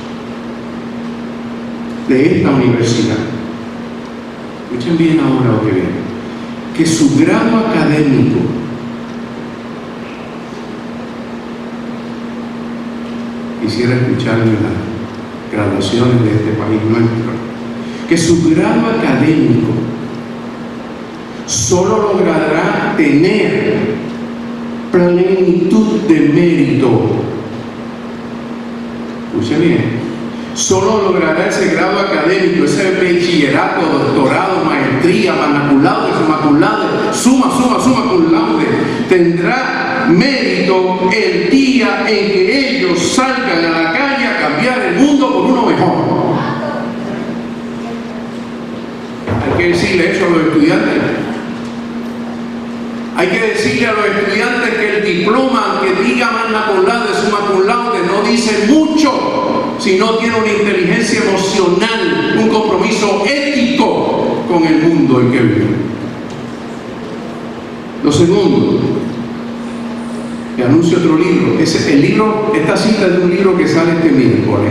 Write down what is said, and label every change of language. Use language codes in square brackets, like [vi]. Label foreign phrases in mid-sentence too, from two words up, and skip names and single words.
[es] de esta universidad, escuchen bien ahora lo que viene, que su grado académico quisiera escucharlo en las graduaciones de este país nuestro, que su grado académico solo logrará tener plenitud de mérito. Escuchen bien. Solo logrará ese grado académico, ese bachillerato, doctorado, maestría, [la] magna cum laude, summa cum laude. [es] Tendrá mérito el día en que ellos salgan a la calle a cambiar el mundo por uno mejor. Hay que decirle eso a los estudiantes. Hay que decirle a los estudiantes que el diploma que diga [la] magna cum laude, summa cum laude, [es] no dice mucho si no tiene una inteligencia emocional, un compromiso ético con el mundo en que vive. Lo segundo, le anuncio otro libro. Esta cita es de un libro que sale este miércoles.